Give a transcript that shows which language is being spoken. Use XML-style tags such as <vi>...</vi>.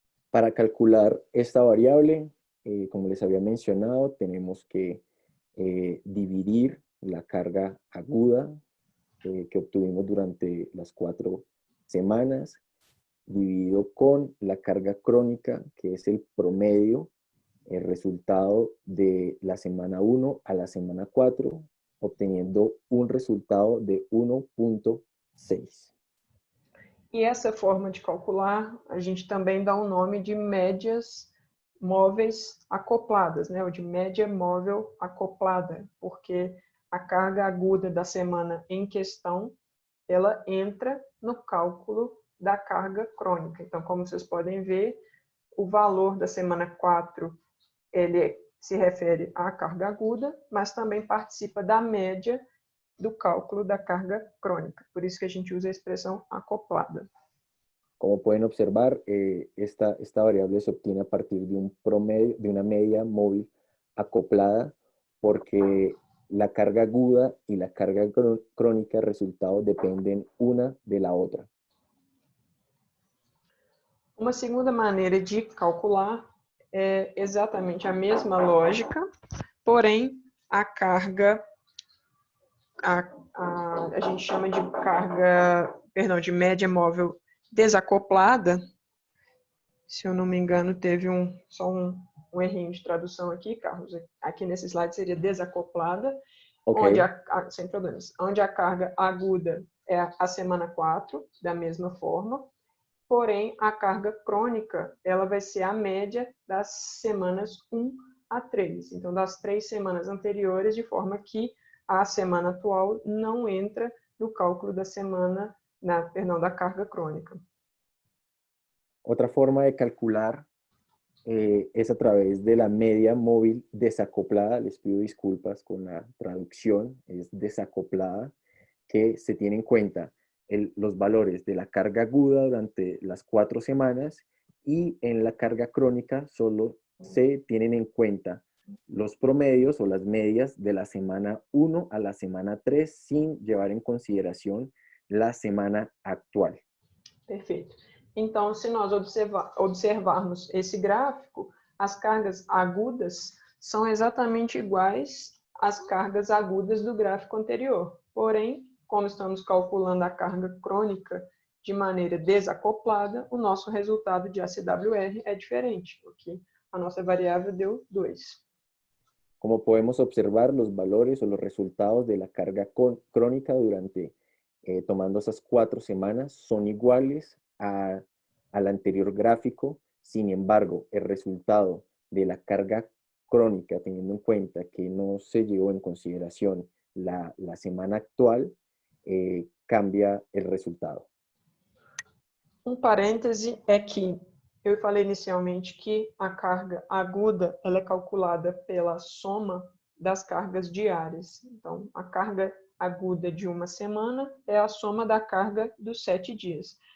<es>Para calcular esta variable, como les había mencionado, tenemos que dividir la carga aguda que obtuvimos durante las 4 semanas, dividido con la carga crónica, que es el promedio, el resultado de la semana 1 a la semana 4, obteniendo un resultado de 1,6.</es> <pt>E essa forma de calcular, a gente também dá um nome de médias móveis acopladas, né? Ou de média móvel acoplada, porque a carga aguda da semana em questão, ela entra no cálculo da carga crônica. Então, como vocês podem ver, o valor da semana 4, ele se refere à carga aguda, mas também participa da média do cálculo da carga crônica. Por isso que a gente usa a expressão acoplada.</pt> <es>Como pueden observar, esta variable se obtiene a partir de un promedio, de una media móvil acoplada, porque la carga aguda y la carga crónica resultados dependen una de la otra.</es> <pt>Uma segunda maneira de calcular é exatamente a mesma lógica, porém a carga, a gente chama de carga, de média móvel desacoplada. Se eu não me engano, teve só um errinho de tradução aqui, Carlos. Aqui nesse slide seria desacoplada. Ok. Sem problemas, onde a carga aguda é a semana 4, da mesma forma, porém, a carga crônica ela vai ser a média das semanas 1 a 3. Então, das 3 semanas anteriores, de forma que a semana atual não entra no cálculo da semana, da carga crônica.</pt> <es>Otra forma de calcular es a través de la media móvil desacoplada. Les pido disculpas con la traducción, es desacoplada, que se tiene en cuenta los valores de la carga aguda durante las 4 semanas y en la carga crónica solo se tienen en cuenta los promedios o las medias de la semana 1 a la semana 3 sin llevar en consideración la semana actual.</es> <pt>Perfeito. Então, se nós observarmos esse gráfico, as cargas agudas são exatamente iguais às cargas agudas do gráfico anterior. Porém, como estamos calculando a carga crônica de maneira desacoplada, o nosso resultado de ACWR é diferente, porque a nossa variável deu 2.</pt> <es>Como podemos observar, los valores o los resultados de la carga crónica durante, tomando esas 4 semanas, son iguales al anterior gráfico. Sin embargo, el resultado de la carga crónica, teniendo en cuenta que no se llevó en consideración la semana actual, cambia el resultado.</es> <pt>Parêntese é que eu falei inicialmente que a carga aguda ela é calculada pela soma das cargas diárias. Então, a carga aguda de uma semana é a soma da carga dos 7 dias.</pt>